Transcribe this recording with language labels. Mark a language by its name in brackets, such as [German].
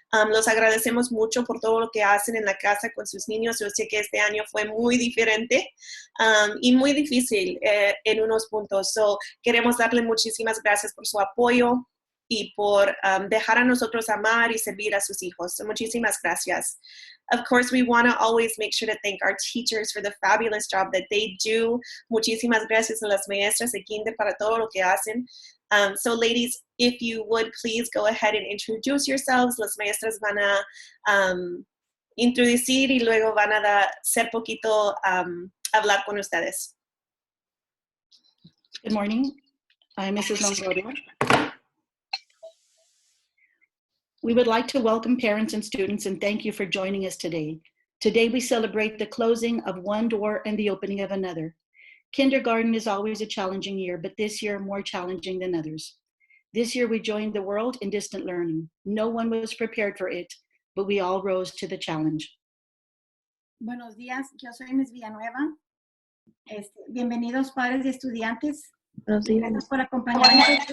[Spanish] Los agradecemos mucho por todo lo que hacen en la casa con sus niños. Yo sé que este año fue muy diferente y muy difícil en unos puntos. So, queremos darle muchísimas gracias por su apoyo y por dejar a nosotros amar y servir a sus hijos. So, muchísimas gracias. [English] Of course, we want to always make sure to thank our teachers for the fabulous job that they do. [Spanish] Muchísimas gracias a las maestras de kinder para todo lo que hacen. [English] So ladies, if you would please go ahead and introduce yourselves. [Spanish] Las maestras van a introducir y luego van a ser poquito hablar con ustedes. [English] Good morning. I'm Mrs. Longoria. We would like to welcome parents and students and thank you for joining us today. Today we celebrate the closing of one door and the opening of another. Kindergarten is always a challenging year, but this year more challenging than others. This year we joined the world in distant learning. No one was prepared for it, but we all rose to the challenge. [Spanish] Buenos días, yo soy Miss Villanueva. Bienvenidos padres y estudiantes. Gracias por acompañarnos.